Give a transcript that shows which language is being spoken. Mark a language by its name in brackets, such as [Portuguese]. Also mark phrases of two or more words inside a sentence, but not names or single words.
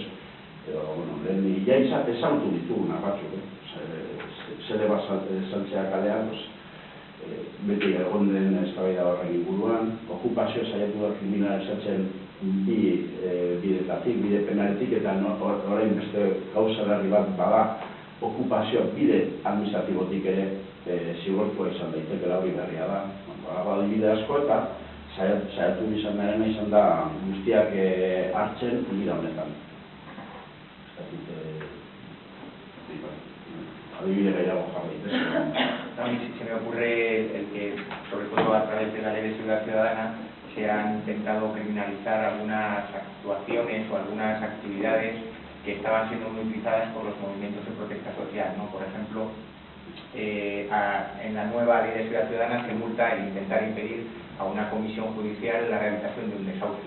[Basque] Lehen ja ezagutu dituguna batzuk, zede bat saltzea kalean, beti egon den eztabaida horren inguruan, okupazio saiatu da kriminalizatzen bidetatik, bide penaletik, eta orain beste gauza berri bat bada okupazio bide administratibotik ere zigortua izan daiteke hori berria da. Adibide asko eta saiatu izan da guztiak hartzen bide honetan. Adibide gehiago jarri. [Spanish] A mí se me ocurre el que, sobre todo a través de la Ley de Seguridad Ciudadana, se han intentado criminalizar algunas actuaciones o algunas actividades que estaban siendo muy utilizadas por los movimientos de protesta social, ¿no? Por ejemplo, en la nueva Ley de Seguridad Ciudadana se multa el intentar impedir a una comisión judicial la realización de un desahucio.